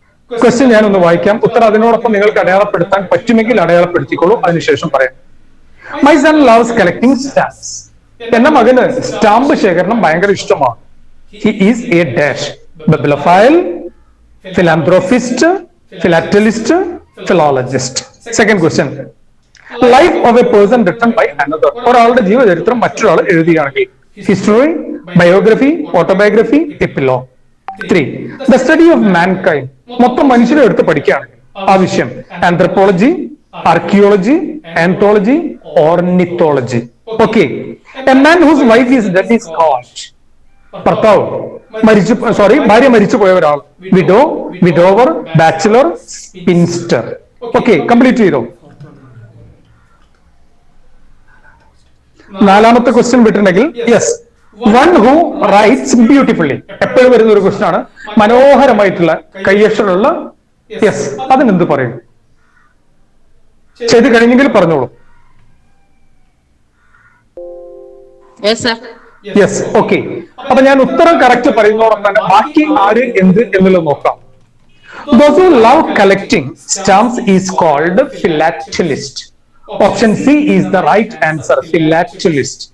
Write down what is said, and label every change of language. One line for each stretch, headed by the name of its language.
Malayalam: Question ഞാനൊന്ന് വായിക്കാം, ഉത്തരം അതിനോടൊപ്പം നിങ്ങൾക്ക് അടയാളപ്പെടുത്താൻ പറ്റുമെങ്കിൽ അടയാളപ്പെടുത്തിക്കോളൂ, അതിനുശേഷം പറയാം.
English: My son loves collecting stamps.
Malayalam: എന്റെ മകന് സ്റ്റാമ്പ് ശേഖരണം ഭയങ്കര ഇഷ്ടമാണ്.
English: He is a dash, bibliophile, philanthropist, philatelist, philologist. Second question. Life of a person written by another.
Malayalam: ഒരാളുടെ ജീവചരിത്രം മറ്റൊരാൾ എഴുതുകയാണെങ്കിൽ history, biography, autobiography, epilogue. 3.
English: The study of mankind.
Malayalam: മൊത്തം മനുഷ്യരെ എടുത്ത് പഠിക്കുകയാണെങ്കിൽ ആ വിഷയം anthropology, archaeology, anthology, ornithology.
English: Okay, a man whose wife is dead is called.
Malayalam: ഭർത്താവ് ഭാര്യ മരിച്ചു പോയ ഒരാൾ widow, widower, bachelor, spinster. Okay, complete ചെയ്തോ. 4ാമത്തെ question വിട്ടിട്ടുണ്ടെങ്കിൽ
English: Yes, one who writes beautifully.
Malayalam: എപ്പോഴും വരുന്ന ഒരു ക്വസ്റ്റ്യൻ ആണ്, മനോഹരമായിട്ടുള്ള കയ്യക്ഷരമുള്ള. യെസ്, അതിനെന്ത് പറയും? ചെയ്ത് കഴിഞ്ഞെങ്കിൽ പറഞ്ഞോളൂ. Yes, okay. അപ്പൊ ഞാൻ ഉത്തരം കറക്റ്റ് പറയുന്നതോടൊപ്പം തന്നെ ബാക്കി ആര് എന്ത് എന്നുള്ളത് നോക്കാം.
English: Those who love collecting stamps is called philatelist. Option C is the right answer, philatelist.